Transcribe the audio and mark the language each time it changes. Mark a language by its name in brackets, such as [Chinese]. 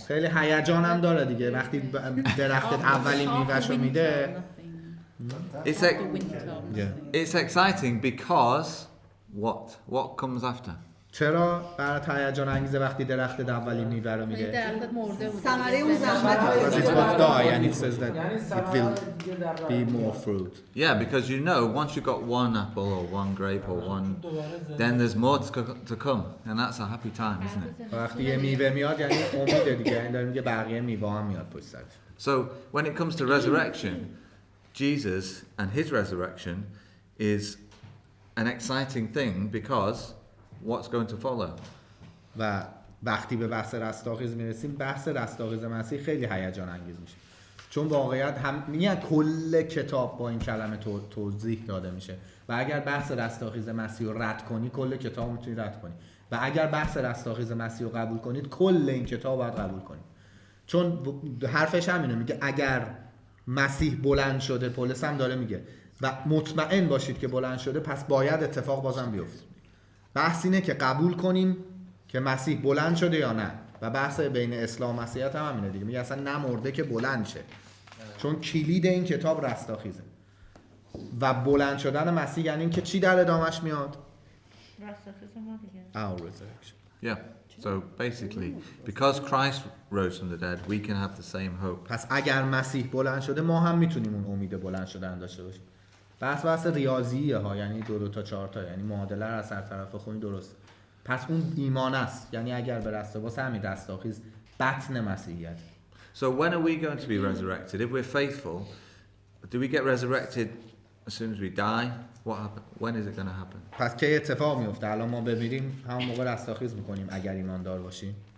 [Persian] خیلی هیجان هم داره دیگه وقتی درختت اولین میوه‌شو میده. [English] It's exciting because what comes after? [Persian] چرا برات هیجان انگیزه وقتی درختت اولین میوه رو میده؟ درختت مرده بود. ثمره اون زحمت [English] Because it will die and it says that it will be more fruit. Yeah, because you know once you've got one apple or one grape or one, then there's more to come, and that's a happy time, isn't it? [Persian] وقتی یه میوه میاد یعنی امیده دیگه، یعنی داره میگه بقیه میوه هم میاد پشت سرش. [English] So when it comes to resurrection, Jesus and his resurrection is an exciting thing because what's going to follow? [Persian] و وقتی به بحث رستاخیز میرسیم بحث رستاخیز مسیح خیلی هیجان انگیز میشه، چون واقعیت هم میگن کل کتاب با این کلمه توضیح داده میشه و اگر بحث رستاخیز مسیح رو رد کنی کل کتاب میتونی رد کنی و اگر بحث رستاخیز مسیح رو قبول کنید کل این کتاب باید قبول کنید، چون حرفش همینه، میگه اگر مسیح بلند شده، پولس هم داره میگه و مطمئن باشید که بلند شده، پس باید اتفاق بازم بیفته. بحث اینه که قبول کنیم که مسیح بلند شده یا نه و بحث بین اسلام و مسیحیت هم همینه دیگه، میگه اصلا نمرده که بلند شه، چون کلید این کتاب رستاخیزه و بلند شدن مسیح یعنی این که چی در ادامش میاد؟ رستاخیز ما دیگه. [English] Our resurrection. Yeah. So basically, because Christ rose from the dead, we can have the same hope. [Persian] پس اگر مسیح بلند شده ما هم میتونیم اون امید بلند شدن داشته باشیم. بحث ریاضیه ها، یعنی 2 تا 4 تا، یعنی معادله رو از هر طرف خونی درست. پس اون ایمان است، یعنی اگر به رستاخیز همین رستاخیز بطن مسیحیت. [English] So when are we going to be resurrected? If we're faithful, do we get resurrected as soon as we die? What happen? When is it going to happen? [Persian] پس که اتفاق میفته؟ الان ما بمیریم همون موقع رستاخیز میکنیم اگر ایماندار باشیم.